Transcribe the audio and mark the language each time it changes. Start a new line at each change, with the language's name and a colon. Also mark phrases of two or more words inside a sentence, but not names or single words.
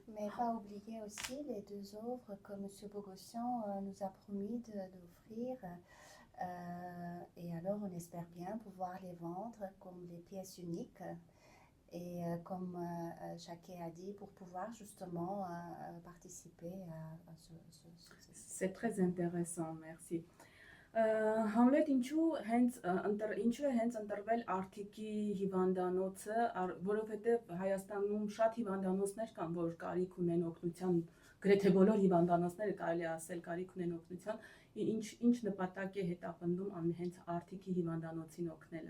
French: Mais pas oublier aussi les deux œuvres que M. Bogossian nous a promis d'offrir. Et alors, on espère bien pouvoir les vendre comme des pièces uniques. Et comme Shake a dit, pour pouvoir justement participer à ce. C'est très intéressant, merci.
Armenian: Համլետ ինչու է հենց ընտրվել Արթիկի հիվանդանոցը, որովհետև Հայաստանում շատ հիվանդանոցներ կան, որ կարիք ունեն օգնության, գրեթե բոլոր հիվանդանոցները կարելի է ասել կարիք ունեն օգնության, ինչ նպատակ է հետապնդում հենց Արթիկի հիվանդանոցին օգնելը։